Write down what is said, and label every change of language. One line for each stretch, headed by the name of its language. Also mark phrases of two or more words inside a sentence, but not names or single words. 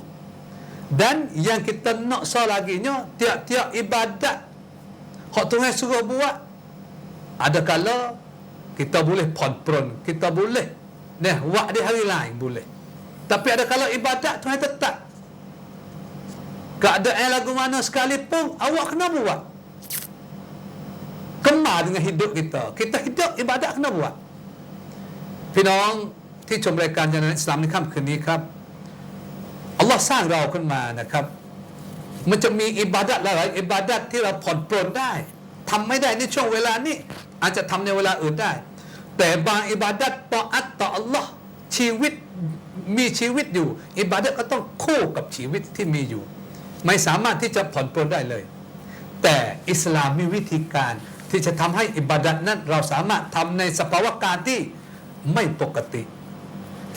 Malay: Dan yang kita nak laginya tiap-tiap ibadat hak Tuhan suruh buat ada kala kita boleh ponpron, kita boleh buat di hari lain boleh. Tapi ada kala ibadat Tuhan tetap keadaan lagu mana sekalipun awak kena buat. Kemar dengan hidup kita. Kita hidup ibadat kena buat.
Thai: พี่น้องที่ชมรายการญาณอิสลามในค่ำคืนนี้ครับอัลลอฮ์สร้างเราขึ้นมานะครับมันจะมีอิบาดะห์หลายอิ บาดะห์ที่เราผ่อนปลนได้ทำไม่ได้ในช่วงเวลานี้อาจจะทำในเวลาอื่นได้แต่บางอิบาดะห์ตออัตต่ออัลลอฮ์ชีวิตมีชีวิตอยู่อิบาดะห์ก็ต้องคู่กับชีวิตที่มีอยู่ไม่สามารถที่จะผ่อนปลนได้เลยแต่อิสลามมีวิธีการที่จะทำให้อิบาดะห์นั้นเราสามารถทำในสภาวะการที่ไม่ปกติที่